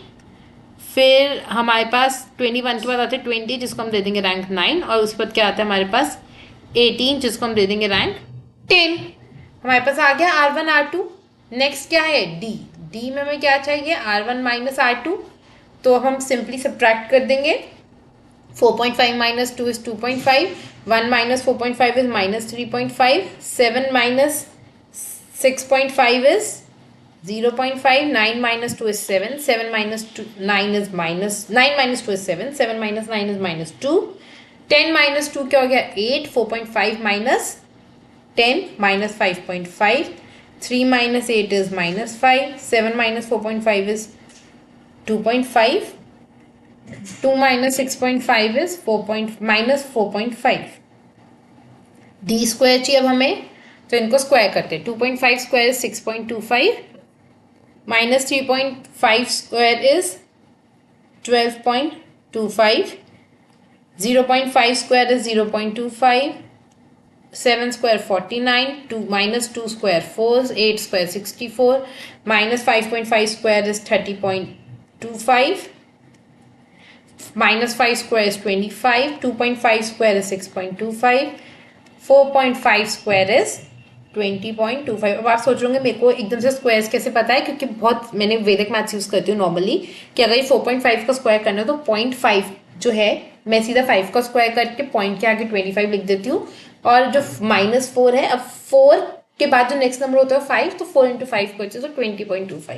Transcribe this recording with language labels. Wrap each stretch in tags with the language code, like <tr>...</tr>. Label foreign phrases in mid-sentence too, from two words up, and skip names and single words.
<hi>फिर हमारे पास 21 के बाद आते हैं 20 जिसको हम दे देंगे रैंक 9, और उसके बाद क्या आता है हमारे पास 18 जिसको हम दे देंगे रैंक 10। हमारे पास आ गया R1 R2। नेक्स्ट क्या है D में हमें क्या चाहिए R1 माइनस R2, तो हम</hi> <en>simply subtract</en> <hi>कर देंगे</hi> <en>4.5 minus 2 is 2.5, 1 minus 4.5 is minus 3.5, 7 minus 6.5 is 0.5, 9 minus 2 is 7, 7 minus 2, 9 is minus, 9 minus 2 is 7, 7 minus 9 is minus 2, 10 minus 2</en> <hi>क्या हो गया</hi> <en>8, 4.5 minus 10 minus 5.5, 3 minus 8 is minus 5, 7 minus 4.5 is 2.5, 2 minus 6.5 is 4.</en> <hi>minus 4.5। D स्क्वायर चाहिए अब हमें, तो इनको स्क्वायर करते हैं</hi> <en>2.5 square is 6.25, minus 3.5 square is 12.25, 0.5 square is 0.25, 7 square 49, 2 minus 2 square 4, 8 square 64, minus 5.5 square is 30.25, minus 5 square is 25, 2.5 square is 6.25, 4.5 square is 20.25।</en> <hi>अब आप सोच रहे मेरे को एकदम से स्क्वायर्स कैसे पता है, क्योंकि बहुत मैंने वैदिक</hi> <en>maths use</en> <hi>करती हूँ नॉर्मली, कि अगर ये 4.5 का स्क्वायर करना है तो 0.5 जो है मैं सीधा 5 का स्क्वायर करके पॉइंट के आगे 25 लिख देती हूँ, और जो -4 है, अब 4 के बाद जो</hi> <en>next number</en> <hi>होता है 5, तो 4 इंटू 5 को तो 20.25।</hi>